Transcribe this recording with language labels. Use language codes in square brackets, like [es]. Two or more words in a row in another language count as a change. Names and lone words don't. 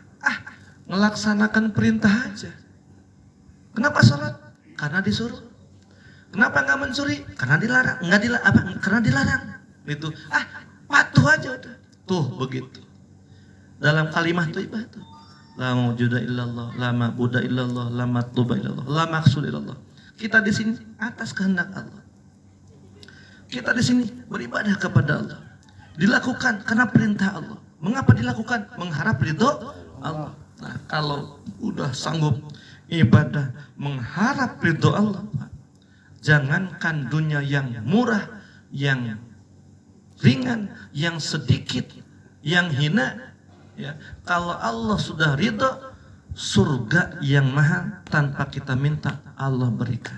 [id] Melaksanakan perintah aja. Kenapa sholat? Karena disuruh. Kenapa nggak mencuri? Karena dilarang. Karena dilarang. Itu. Patuh aja udah. Tuh begitu. Dalam kalimat thayyibah tuh. [ar] لا موجود إلا الله لا معبود إلا الله لا مطلوب إلا الله لا مقصود إلا الله. [id] Kita di sini atas kehendak Allah. Kita di sini beribadah kepada Allah. Dilakukan karena perintah Allah. Mengapa dilakukan? Mengharap ridho Allah. Nah, kalau udah sanggup ibadah mengharap ridho Allah, jangankan dunia yang murah, yang ringan, yang sedikit, yang hina, ya, kalau Allah sudah ridho, surga yang mahal tanpa kita minta Allah berikan.